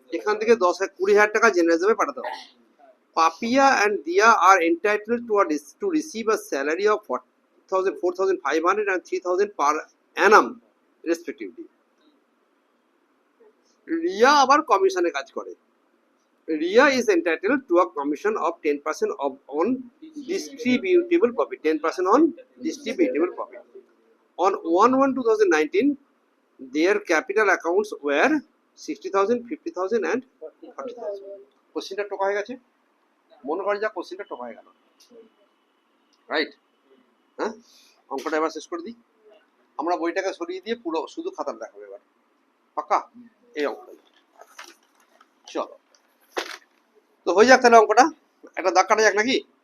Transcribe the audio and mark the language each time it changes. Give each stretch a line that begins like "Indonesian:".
Bangla: এখান থেকে 20,000 টাকা জেনারেল রিজার্ভে পাঠাতে হবে।
English: Papiya and Dia are entitled to receive a salary of 4,000, 4,500 and 3,000 per annum respectively. Riya
Bangla: আবার কমিশনে কাজ করে।
English: Riya is entitled to a commission of 10% on distributable profit, 10% on distributable profit. On 1/1/2019, their capital accounts were 60,000, 50,000 and 40,000.
Bangla: কোশ্চেনটা টোকা হয়ে গেছে, মনে করে যা কোশ্চেনটা টোকা হয়ে গেল, রাইট? হ্যাঁ, অঙ্কটা এবার শেষ করে দিই। আমরা বইটাকে সরিয়ে দিয়ে পুরো শুধু খাতাটা দেখাবো এবার, পাক্কা? এই অঙ্কটা চলো, তো হয়ে যাক তাহলে অঙ্কটা, একটা দাগ কাটা যাক নাকি?